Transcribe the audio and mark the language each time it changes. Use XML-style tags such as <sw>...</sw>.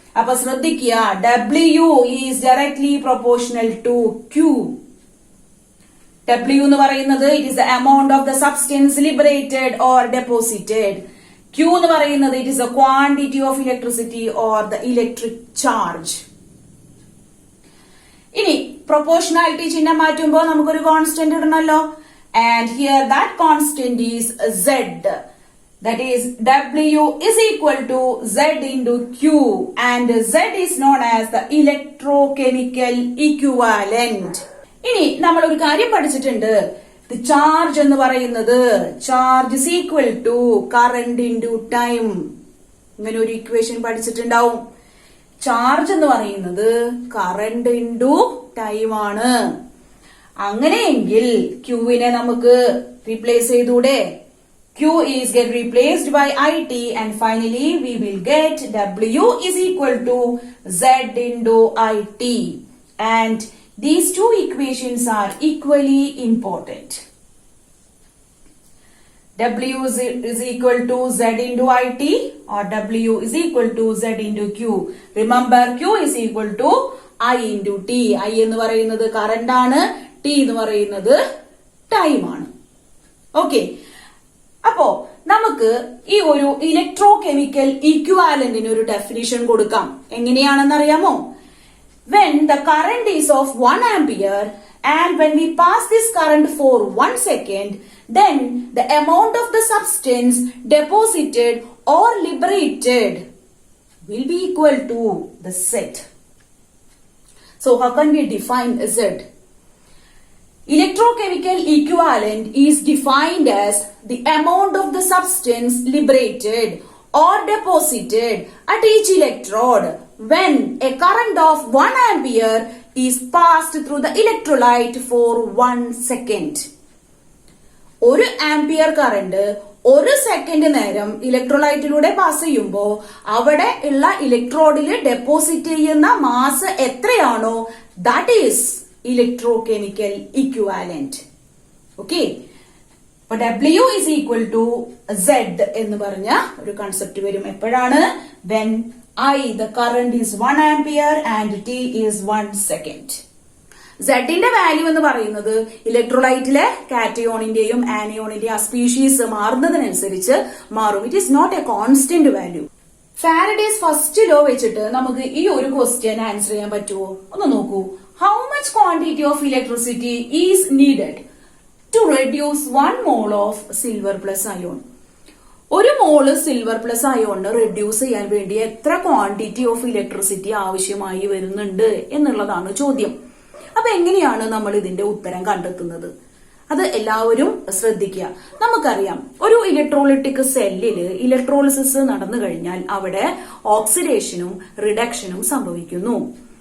<ml>അപ്പൊ ശ്രദ്ധിക്കുക,</ml> <en>W is directly proportional to Q. W</en> <ml>എന്ന് പറയുന്നത്</ml> <en>it is the amount of the substance liberated or deposited. Q</en> <ml>എന്ന് പറയുന്നത്</ml> <en>it is the quantity of electricity or the electric charge.</en> <ml>ഇനി proportionality ചിഹ്നം മാറ്റുമ്പോൾ നമുക്കൊരു constant ഇടണമല്ലോ.</ml> <en>And here that constant is Z. That is W is equal to Z into Q, and Z is known as the electrochemical equivalent.</en> <ml>ഇനി നമ്മൾ ഒരു കാര്യം പഠിച്ചിട്ടുണ്ട്.</ml> <en>The charge</en> <ml>എന്ന് പറയുന്നത്</ml> <en>charge is equal to current into time.</en> <ml>ഇങ്ങനെ ഒരു equation പഠിച്ചിട്ടുണ്ടാവും. Charge എന്ന് പറയുന്നത് കറന്റ് ഇൻറ്റു ടൈം ആണ്. അങ്ങനെയെങ്കിൽ ക്യൂവിനെ നമുക്ക് റീപ്ലേസ് ചെയ്തൂടെ?</ml> <en>Q is get replaced by IT, and finally we will get W is equal to Z into IT. And these two equations are equally important. W is equal to Z into IT, or W is equal to Z into Q. Remember, Q is equal to I into T.</en> <ml>I എന്ന് പറയുന്നത് current ആണ്, T എന്ന് പറയുന്നത് time ആണ്. Okay, അപ്പോ നമുക്ക് ഈ ഒരു ഇലക്ട്രോ കെമിക്കൽ ഈക്വാലന്റിന് ഒരു ഡെഫിനിഷൻ കൊടുക്കാം. എങ്ങനെയാണെന്ന് അറിയാമോ?</ml> <en>When the current is of 1 ampere and when we pass this current for 1 second, then the amount of the substance deposited or liberated will be equal to the Z. So how can we define Z? Electrochemical equivalent is defined as the amount of the substance liberated or deposited at each electrode when a current of 1 ampere is passed through the electrolyte for 1 second.</en> <ml>ഒരു ampere current ഒരു second നേരം ഇലക്ട്രോലൈറ്റിലൂടെ pass ചെയ്യുമ്പോൾ അവിടെ ഉള്ള ഇലക്ട്രോഡിൽ deposit ചെയ്യുന്ന mass എത്രയാണോ,</ml> <en>That is electrochemical equivalent.</en> <ml>Okay, അപ്പൊ</ml> <en>W is equal to Z</en> <ml>എന്ന് പറഞ്ഞ ഒരു കൺസെപ്റ്റ് വരും. എപ്പോഴാണ്?</ml> <en>when the current is 1 ampere and T is 1 second.</en> <ml>Zന്റെ value എന്ന് പറയുന്നത് ഇലക്ട്രോലൈറ്റിലെ കാറ്റയോണിന്റെയും ആനയോണിന്റെയും ആ സ്പീഷീസ് മാറുന്നതിനനുസരിച്ച് മാറും.</ml> <en>It is not a constant value.</en> <ml>Faraday's first law വെച്ചിട്ട് നമുക്ക് ഈ ഒരു ക്വസ്റ്റ്യൻ ആൻസർ ചെയ്യാൻ പറ്റുമോ? ഒന്ന് നോക്കൂ.</ml> <en>How much quantity of electricity is needed to reduce 1 mole of silver plus ion?</en> <ml>ഒരു മോള് സിൽവർ പ്ലസ് അയോണിന് റെഡ്യൂസ് ചെയ്യാൻ വേണ്ടി എത്ര ക്വാണ്ടിറ്റി ഓഫ് ഇലക്ട്രിസിറ്റി ആവശ്യമായി വരുന്നുണ്ട് എന്നുള്ളതാണ് ചോദ്യം. അപ്പൊ എങ്ങനെയാണ് നമ്മൾ ഇതിന്റെ ഉത്തരം കണ്ടെത്തുന്നത്? അത് എല്ലാവരും ശ്രദ്ധിക്കുക. നമുക്കറിയാം, ഒരു ഇലക്ട്രോളിറ്റിക് സെല്ലില് ഇലക്ട്രോളിസിസ് നടന്നു കഴിഞ്ഞാൽ അവിടെ ഓക്സിഡേഷനും റിഡക്ഷനും സംഭവിക്കുന്നു.</ml>